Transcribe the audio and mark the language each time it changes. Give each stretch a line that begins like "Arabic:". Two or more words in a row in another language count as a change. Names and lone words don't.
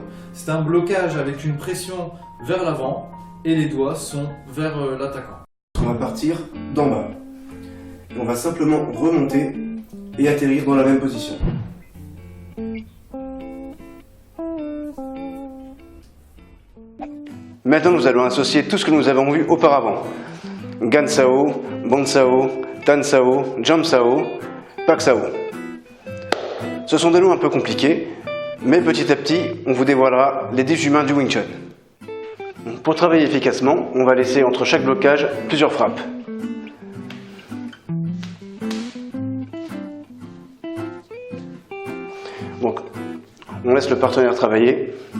French: C'est un blocage avec une pression vers l'avant et les doigts sont vers l'attaquant. On va partir d'en bas. On va simplement remonter et atterrir dans la même position. Maintenant, nous allons associer tout ce que nous avons vu auparavant. Gan sao, bon sao, tan sao, jump sao, pak sao. Ce sont des noms un peu compliqués, mais petit à petit, on vous dévoilera les 10 humains du Wing Chun. Pour travailler efficacement, on va laisser entre chaque blocage plusieurs frappes. Donc, on laisse le partenaire travailler.